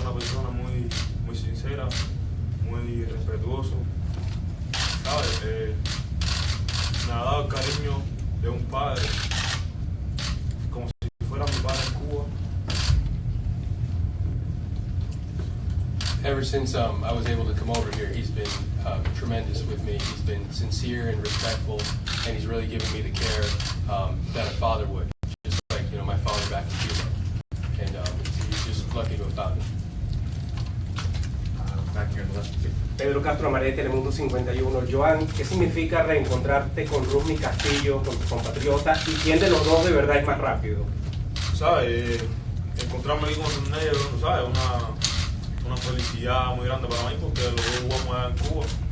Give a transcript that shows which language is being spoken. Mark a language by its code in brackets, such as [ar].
[es] Una persona muy sincera, muy respetuoso, ¿sabes? Me ha dado el cariño de un padre, como si fuera mi padre en Cuba. [en] Ever since I was able to come over here, he's been tremendous with me. He's been sincere and respectful, and he's really given me the care that a father would, just like my father back in Cuba. And he's just lucky to have found him. Back here on the left. Pedro Castro Amaré, Telemundo 51. [es] Yoan, ¿qué significa reencontrarte con Rusney Castillo, con tu compatriota? ¿Y quién de los dos de verdad es más rápido? ¿Sabes? Encontrarme aquí con Rusney, ¿sabes? Una felicidad muy grande para mí, porque los dos jugamos allá en Cuba.